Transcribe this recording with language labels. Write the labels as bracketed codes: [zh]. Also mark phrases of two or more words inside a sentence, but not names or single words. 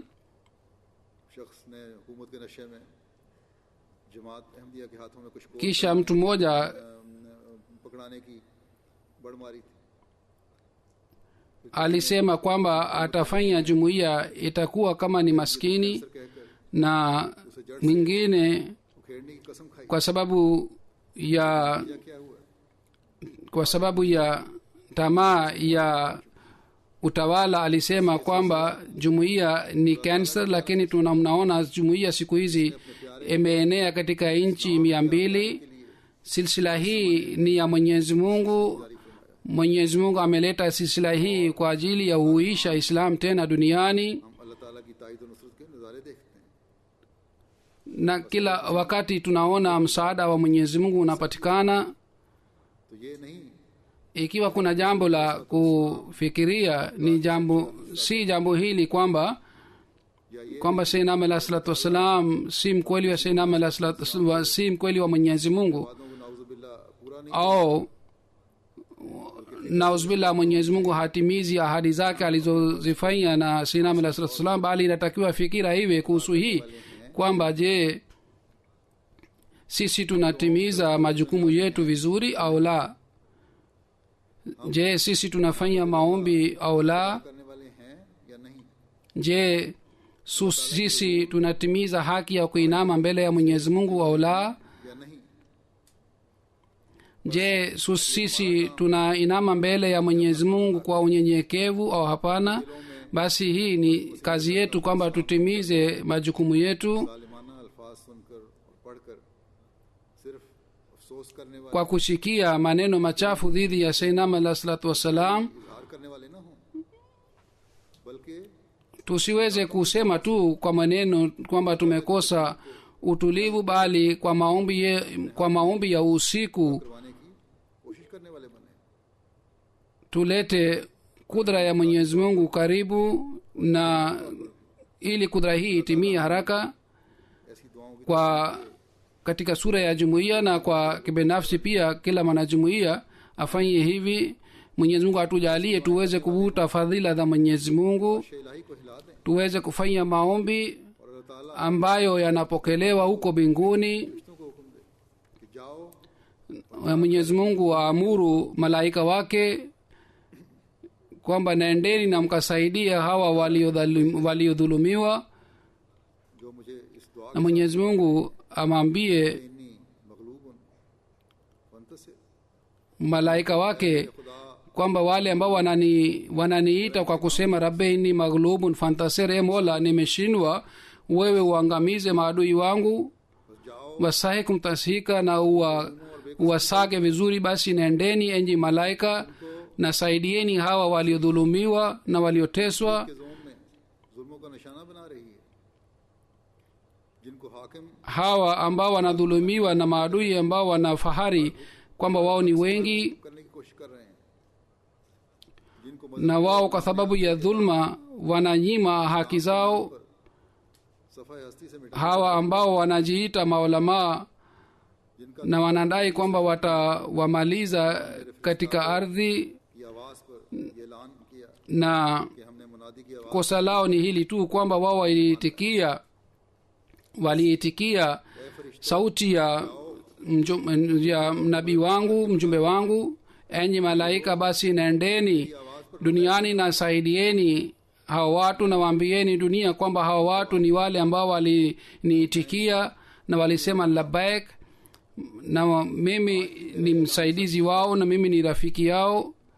[ur] شخص نے حکومت کے نشے میں جماعت احمدیہ کے ہاتھوں میں کچھ کو [sw] Kisha mtu mmoja [ur] پکڑانے کی بڑ ماری تھی. [sw] alisema kwamba atafanya jumuiya itakuwa kama ni maskini, [ur] کہہ کر [sw] na mwingine [ur] اکھیڑنے کی قسم کھائی. [sw] kwa sababu ya [ur] کیا ہوا? [sw] tamaa ya utawala alisema kwamba jumuiya ni cancer, lakini mnaona jumuiya siku hizi imeenea katika nchi 200. Silsila hii ni ya Mwenyezi Mungu. Mwenyezi Mungu ameleta silsila hii kwa ajili ya huisha Islam tena duniani, [ur] ہم اللہ تعالیٰ کی تائید اور نصرت کے نظارے دیکھتے ہیں. [sw] na kila wakati tunaona msaada wa Mwenyezi Mungu unapatikana. [ur] تو یہ نہیں [sw] Ikiwa kuna jambo la kufikiria ni jambo hili kwamba [ar] سيدنا عليه الصلاة والسلام [sw] si mkweli wa [ar] سيدنا عليه الصلاة والسلام, [sw] si mkweli wa Mwenyezi Mungu, [ur] وعدوں کو نعوذباللہ پورا نہیں [sw] au nauzubillah Mwenyezi Mungu hatimizi ahadi zake alizozifanya na [ar] سيدنا عليه الصلاة والسلام, [sw] bali inatakiwa fikira iwe kuhusu hii kwamba je, sisi tunatimiza majukumu yetu vizuri au la? Je, sisi tunafanya maombi au la? [ur] کرنے والے ہیں یا نہیں. [sw] Je, sisi tunatimiza haki ya kuinama mbele ya Mwenyezi Mungu au la? [ur] یا نہیں. [sw] Je, sisi tunainama mbele ya Mwenyezi Mungu kwa unyenyekevu au hapana? Basi hii ni kazi yetu kwamba tutimize majukumu yetu. [ur] ظالمانہ الفاظ سن کر اور پڑھ کر صرف افسوس کرنے والے, [sw] Kwa kushikia maneno machafu dhidi ya [ar] سيدنا عليه الصلاة والسلام, [ur] اظہار کرنے والے نہ ہوں، بلکہ [sw] tusiweze kusema tu kwa maneno kwamba tumekosa utulivu, bali kwa maombi ya usiku [ur] کروانے کی کوشش کرنے والے بنے. [sw] tulete kudra ya Mwenyezi Mungu karibu, na ili kudra hii itimie haraka [ur] ایسی دعاؤں کی [sw] kwa katika sura ya jumuiya na kwa kibinafsi pia. Kila mwanajumuiya afanye hivi. Mwenyezi Mungu atujalie tuweze kuvuta fadhila za Mwenyezi Mungu, [ur] الٰہی کو ہلا دیں [sw] tuweze kufanya maombi [ur] اور اللہ تعالیٰ [sw] ambayo yanapokelewa huko mbinguni. [ur] فرشتوں کو حکم دے کہ جاؤ [sw] Mwenyezi Mungu aamuru malaika wake kwamba naendeni na mkasaidia hawa waliodhulumiwa, [ur] جو مجھے اس دعا [sw] na Mwenyezi Mungu amwambie [ar] إني مغلوب فانتصر, [sw] malaika wake [ur] खुदा [sw] kwamba wale ambao wananiita kwa kusema [ar] رب إني مغلوب فانتصر, [sw] e Mola nimeshindwa, wewe uangamize maadui wangu, [ur] بس جاؤ [ar] وسحقهم تسحيقا, [sw] na uwasage vizuri. Basi nendeni enyi malaika na saidieni hawa waliodhulumiwa na walioteswa, [ur] کے زون میں ظلموں کا نشانہ بنا رہی ہے، جن کو حاکم [sw] hawa ambao wanadhulumiwa na maadui ambao wanafahari kwamba wao ni wengi, [ur] کرنے کی کوشش کر رہے ہیں، جن کو [sw] na wao kwa sababu ya dhulma wananyima haki zao. [ur] صفائی ہستی سے مٹا, [sw] Hawa ambao wanajiita maulamaa [ur] جن کا [sw] na wanadai kwamba watawamaliza katika ardhi, [ur] کی آواز پر یہ اعلان کیا [sw] na [ur] کہ ہم نے منادی کی آواز [sw] kosa lao ni hili tu kwamba wao waliitikia sauti ya nabii wangu, mjumbe wangu, enyi malaika, basi nendeni duniani na saidieni hawa watu, na waambieni dunia kwamba hawa watu ni wale ambao waliniitikia na walisema labbaik, na mimi ni msaidizi wao na mimi ni rafiki yao.